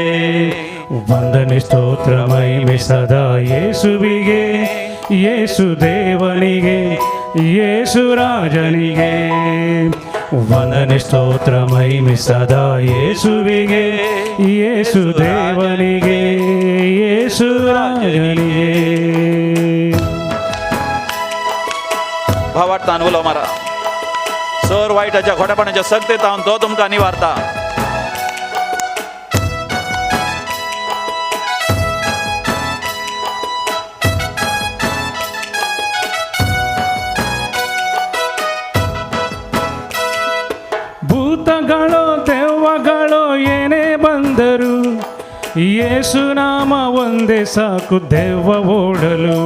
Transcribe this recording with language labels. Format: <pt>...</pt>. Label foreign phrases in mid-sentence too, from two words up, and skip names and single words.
<kn>ವಂದನೆ ಸ್ತೋತ್ರ ಮಹಿಮೆ ಸದಾ ಯೇಸುವಿಗೆ, ಯೇಸು ದೇವನಿಗೆ, ಯೇಸು ರಾಜನಿಗೆ. ವಂದನೆ ಸ್ತೋತ್ರ ಮಹಿಮೆ ಸದಾ ಯೇಸುವಿಗೆ, ಯೇಸು ದೇವನಿಗೆ, ಯೇಸು ರಾಜನಿಗೆ.</kn> <kok>भावार्थ अनुभव मारा सर वाईटाच्या खोट्यापणाच्या सत्तेत हांव तो तुमकां निवारता.</kok> <kn>ಭೂತಗಳು ದೆವ್ವಗಳು ಏನೇ ಬಂದರು, ಯೇಸು ನಾಮ ಒಂದೇ ಸಾಕು ದೆವ್ವ ಓಡಲು.</kn>